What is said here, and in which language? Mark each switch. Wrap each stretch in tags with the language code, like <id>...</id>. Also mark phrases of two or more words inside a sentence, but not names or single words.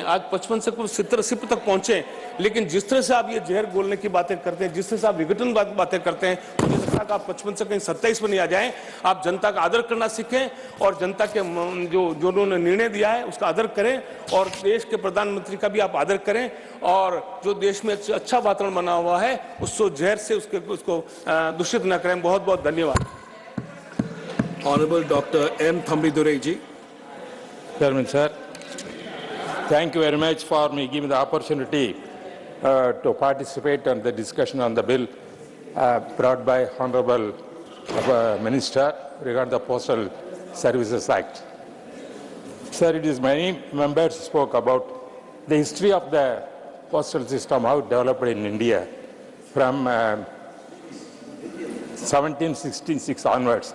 <hi>आज 55 से 70-80 तक पहुंचे, लेकिन जिस तरह से आप ये जहर बोलने की बातें करते हैं, जिस तरह से आप विघटन बातें करते हैं, मुझे लगता है कि आप 55 से कहीं 27 में नहीं आ जाएं। आप जनता का आदर करना सीखें और जनता के जो उन्होंने निर्णय दिया है उसका आदर करें और देश के प्रधानमंत्री का भी आप आदर करें। और जो देश में अच्छा वातावरण बना हुआ है उसको जहर से उसको दूषित न करें। बहुत बहुत धन्यवाद।</hi> <en>Honorable Dr. M. Thambidurai ji. Chairman sir, thank you very much for me giving the opportunity to participate in the discussion on the bill brought by Honorable Minister regarding the Postal Services Act. Sir, it is many members spoke about the history of the postal system, how it developed in India from 1766 onwards.</en>